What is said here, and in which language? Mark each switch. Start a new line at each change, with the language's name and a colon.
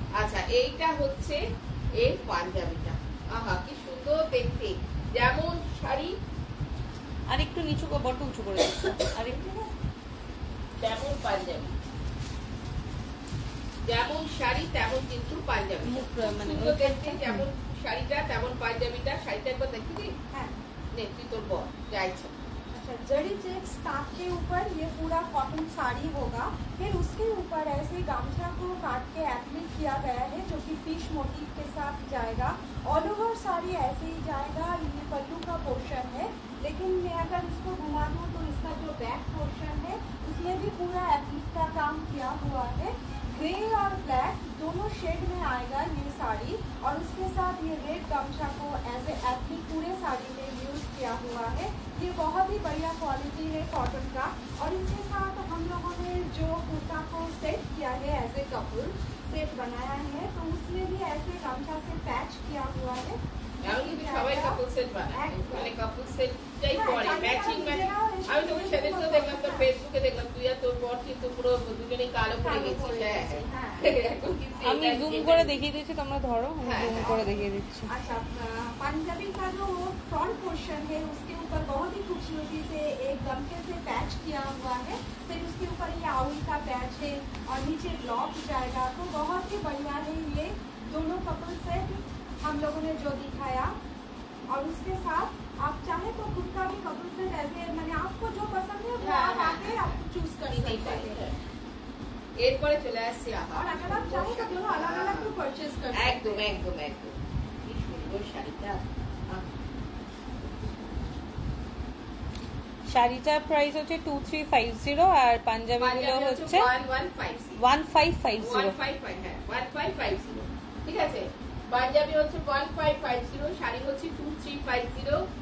Bangla: আচ্ছা, এইটা হচ্ছে এর পাঞ্জাবিটা। আহা কি সুন্দর দেখতে, যেমন শাড়ি আর একটু নিচু বড় উঁচু করে দিচ্ছে, আর একটু তেমন পাঞ্জাবি, যেমন শাড়ি তেমন কিন্তু পাঞ্জাবি, মুখ মানে সুন্দর দেখতে, যেমন শাড়িটা তেমন পাঞ্জাবিটা। শাড়িটা একবার দেখি দিই, হ্যাঁ নেত্রী তোর বল যাইছে।
Hindi: अच्छा, जरी चेक्स ताक के ऊपर ये पूरा कॉटन साड़ी होगा, फिर उसके ऊपर ऐसे गामछा को काट के एप्लिक किया गया है जो कि फिश मोटिव के साथ जाएगा। ऑल ओवर साड़ी ऐसे ही जाएगा। ये पल्लू का पोर्शन है, लेकिन मैं अगर इसको घुमा दूँ तो इसका जो बैक पोर्शन है उसमें भी पूरा एप्लिक का काम किया हुआ है। ग्रे और ब्लैक दोनों शेड में आएगा ये साड़ी, और उसके साथ ये रेड गमछा को एज ए एप्लिक पूरे साड़ी में यूज किया हुआ है। ये बहुत ही बढ़िया क्वालिटी है कॉटन का। और इसके साथ हम लोगों ने जो कुर्ता को सेट किया है एज ए कपल सेट बनाया है, तो उसमें भी ऐसे गमछा से पैच किया हुआ है।
Bangla: আমি কিন্তু সবাই কাপল সেট বানাই, মানে কাপল সেট যাই পরে ম্যাচিং ম্যাচিং। আমি তোকে সেদিন তো দেখলাম তোর ফেসবুকে দেখলাম, তুই আর তোর বর কিন্তু পুরো দুজনেই কালো পরে গেছিস। হ্যাঁ আমি জুম করে দেখিয়ে দিচ্ছি, তোমরা ধরো জুম করে দেখিয়ে দিচ্ছি।
Hindi: अच्छा, पंजाबी का जो फ्रंट पोर्शन है उसके ऊपर बहुत ही खूबसूरती से एक गमके से पैच किया हुआ है, फिर उसके ऊपर ये आउल का पैच है और नीचे ब्लॉक जाएगा। तो बहुत ही बढ़िया है ये दोनों कपल सेट हम लोगों ने जो दिखाया। और उसके साथ आप चाहे तो खुद का भी कपल सेट ऐसे, मैंने आपको जो पसंद है वो आप आके आप चूज कर सकते हैं।
Bangla: এরপরে চলে আসছি আহা,
Hindi: और अगर आप चाहे तो दोनों अलग अलग भी परचेज कर सकते हैं।
Bangla: একদম একদম একদম কি সুন্দর শাড়িটা। শাড়িটার প্রাইস হচ্ছে 2350 আর পাঞ্জাবিগুলো হচ্ছে 1550 1550। হ্যাঁ 1550, ঠিক আছে। পাঞ্জাবি হচ্ছে 1550, শাড়ি হচ্ছে 2350।